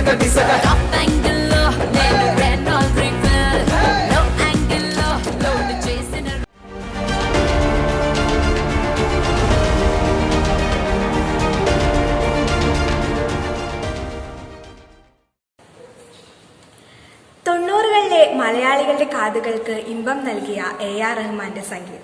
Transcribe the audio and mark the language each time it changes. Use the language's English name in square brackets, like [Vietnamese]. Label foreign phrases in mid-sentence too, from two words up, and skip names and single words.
[English] Top angle [Telugu] లో నేను Renault Regal. [English] Low angle [Telugu] లో load చేసిన [Malayalam] തൊണ്ണൂറുകളിലെ മലയാളികളുടെ കാതുകൾക്ക് ഇമ്പം നൽകിയ AR റഹ്മാന്റെ സംഗീതം.